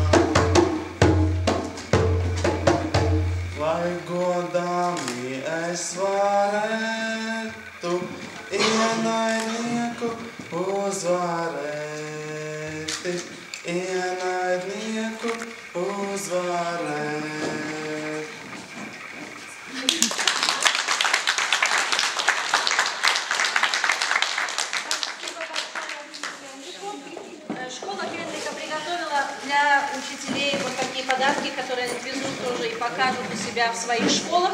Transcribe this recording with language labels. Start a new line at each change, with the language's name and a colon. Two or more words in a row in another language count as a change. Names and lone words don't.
Latvian: Lai godāmi es varētu ienaidnieku uzvarēti, ienaidnieku uzvarēt.
Russian: Школа Генрика приготовила для учителей вот такие подарки, которые они везут тоже и покажут у себя в своих школах.